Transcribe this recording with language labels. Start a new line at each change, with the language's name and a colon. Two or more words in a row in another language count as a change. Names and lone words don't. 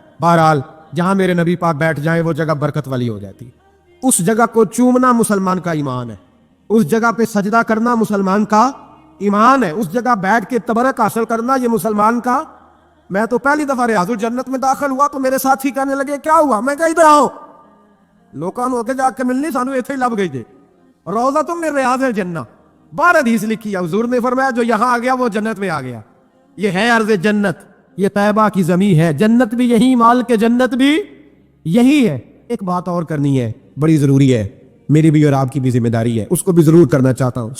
Urdu: بہرحال جہاں میرے نبی پاک بیٹھ جائیں وہ جگہ برکت والی ہو جاتی. اس جگہ کو چومنا مسلمان کا ایمان ہے, اس جگہ پہ سجدہ کرنا مسلمان کا ایمان ہے, اس جگہ بیٹھ کے تبرک حاصل کرنا یہ مسلمان کا. میں تو پہلی دفعہ ریاض الجنت میں داخل ہوا تو میرے ساتھی کہنے لگے کیا ہوا؟ میں کہا ادھر آؤ,
Punjabi: لوکاں نوں اگے جا کے ملنی, سانو ایتھے ہی لب گئی جے.
Urdu: روضہ تم نے ریاض الجنہ 12 حدیث لکھی ہے. حضور نے فرمایا جو یہاں آ گیا وہ جنت میں آ گیا. یہ ہے عرض جنت, یہ طیبہ کی زمین ہے. جنت بھی یہی, مال کے جنت بھی یہی ہے. ایک بات اور کرنی ہے, بڑی ضروری ہے, میری بھی اور آپ کی بھی ذمہ داری ہے, اس کو بھی ضرور کرنا چاہتا ہوں.